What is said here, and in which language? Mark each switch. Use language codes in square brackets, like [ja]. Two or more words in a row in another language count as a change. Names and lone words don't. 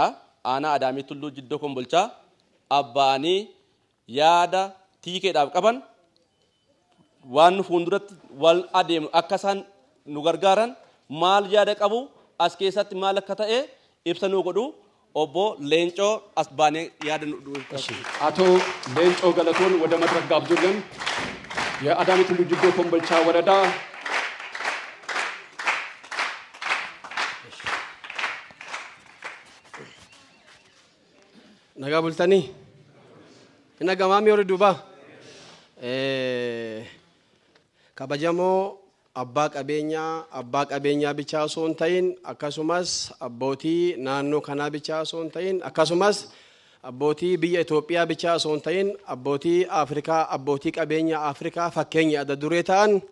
[om] Aanaa Adaamii Tulluu Jiddoo Kombolchaa abbaanii yaada TK'dhaaf qaban waan nu fuulduratti wal adeemnu akka isaan nu gargaaran maal yaada qabu as keessatti maal akka ta'e ibsa nu godhu obbo Leencoo as baanee yaada nu [am] አቶ ሌንጮ ገለቶን ወደ መድረክ ጋብዙልን። የአዳሚ ቱሉ ጅዶ ኮምቦልቻ ወረዳ [om] nagaa bultanii ina gamaamii hori duuba kabajamoo abbaa qabeenyaa bichaa osoo hin ta'in akkasumas abbootii naannoo kanaa bichaa osoo hin ta'in akkasumas abbootii biyya Itoophiyaa bichaa osoo hin ta'in abbootii Afrikaa abbootii qabeenya Afrikaa fakkeenya adda duree ta'an